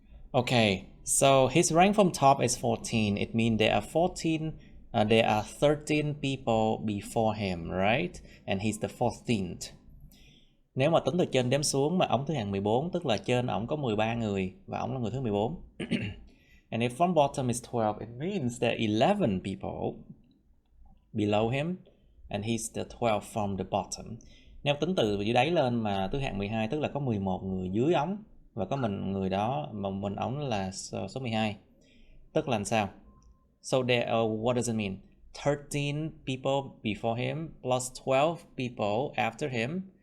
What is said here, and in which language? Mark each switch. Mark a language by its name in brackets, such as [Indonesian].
[English] Okay, so his rank from top is 14. It means there are 13 people before him, right? And he's the 14th. [Vietnamese] Nếu mà tính từ trên đếm xuống mà ổng thứ hạng 14, tức là trên ổng có 13 người và ổng là người thứ 14. [English] And if from bottom is 12, it means there are 11 people below him and he's the 12 from the bottom. [Vietnamese] Nếu tính từ dưới đáy lên mà thứ hạng 12, tức là có 11 người dưới ổng và có người đó mà mình ổng là số 12. Tức là sao? [English] So there what does it mean? 13 people before him plus 12 people after him.